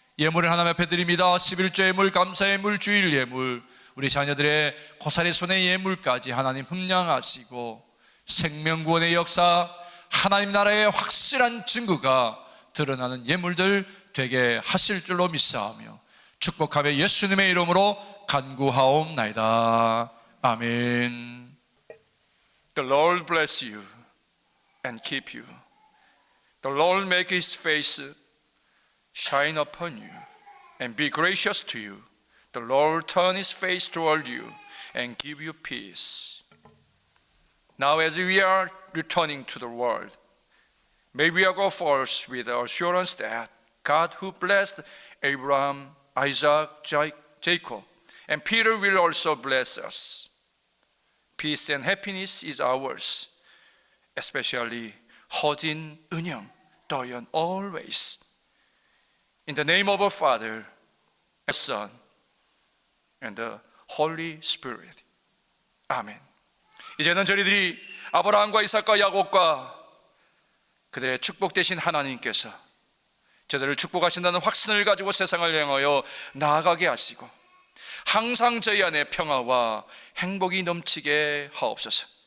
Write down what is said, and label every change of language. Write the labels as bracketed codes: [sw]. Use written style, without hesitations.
[ko] 예물을 하나님 앞에 드립니다. 11조 예물, 감사 예물, 주일 예물, 우리 자녀들의 고사리 손의 예물까지 하나님 흠량하시고 생명구원의 역사, 하나님 나라의 확실한 증거가 드러나는 예물들 되게 하실 줄로 믿사오며 축복하며 예수님의 이름으로 간구하옵나이다. 아멘. [en] The Lord bless you and keep you. The Lord make His face shine upon you and be gracious to you. The Lord turn His face toward you and give you peace. Now as we are returning to the world, may we go forth with the assurance that God who blessed Abraham, Isaac, Jacob, and Peter will also bless us. Peace and happiness is ours, especially 허진, 은영, 도연, always. In the name of our Father, and Son, and the Holy Spirit. [ko] 아멘. 이제는 저희들이 아브라함과 이삭과 야곱과 그들의 축복 되신 하나님께서 저들을 축복하신다는 확신을 가지고 세상을 향하여 나아가게 하시고 항상 저희 안에 평화와 행복이 넘치게 하옵소서.